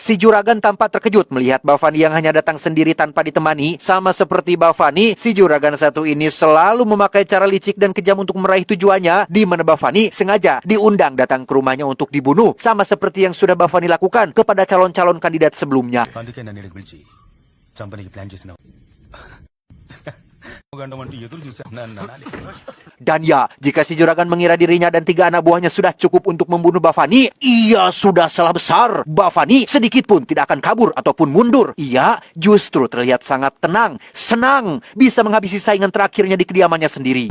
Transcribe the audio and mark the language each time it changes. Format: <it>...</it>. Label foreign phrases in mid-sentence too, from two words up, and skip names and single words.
<id>Si juragan tampak terkejut melihat Bavani yang hanya datang sendiri tanpa ditemani. Sama seperti Bavani, si juragan satu ini selalu memakai cara licik dan kejam untuk meraih tujuannya, di mana Bavani sengaja diundang datang ke rumahnya untuk dibunuh, sama seperti yang sudah Bavani lakukan kepada calon-calon kandidat sebelumnya.</id> <te>అందుకే నన్ను ఇక్కడికి పిలిచి చంపనికి ప్లాన్ చేసినావు గంటమంటూ ఎదురు చూసా నన్ను అనాలి.</te> <id>Dan ya, jika si juragan mengira dirinya dan 3 anak buahnya sudah cukup untuk membunuh Bavani, ia sudah salah besar. Bavani sedikit pun tidak akan kabur ataupun mundur. Ia justru terlihat sangat tenang, senang, bisa menghabisi saingan terakhirnya di kediamannya sendiri.</id>